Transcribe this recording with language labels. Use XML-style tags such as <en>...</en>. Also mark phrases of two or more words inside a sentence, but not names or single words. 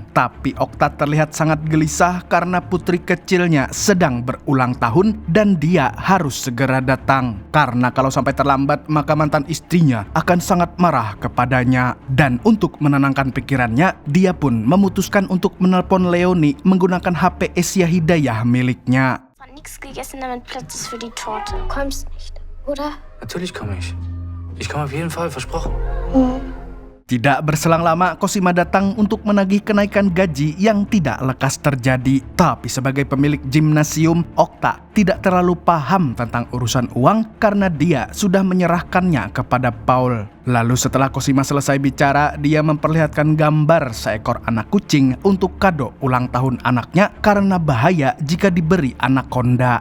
<id>Tapi Okta terlihat sangat gelisah karena putri kecilnya sedang berulang tahun dan dia harus segera datang. Karena kalau sampai terlambat, maka mantan istrinya akan sangat marah kepadanya. Dan untuk menenangkan pikirannya, dia pun memutuskan untuk menelpon Leonie menggunakan HP Asia Hidayah miliknya.</id> <de>Nichts gegessen, damit Platz ist für die Torte. Kommst nicht, oder? Natürlich komme ich. Ich komme auf jeden Fall, versprochen.</de> <id>Tidak berselang lama, Cosima datang untuk menagih kenaikan gaji yang tidak lekas terjadi. Tapi sebagai pemilik gimnasium, Okta tidak terlalu paham tentang urusan uang karena dia sudah menyerahkannya kepada Paul. Lalu setelah Cosima selesai bicara, dia memperlihatkan gambar seekor anak kucing untuk kado ulang tahun anaknya karena bahaya jika diberi anaconda.</id>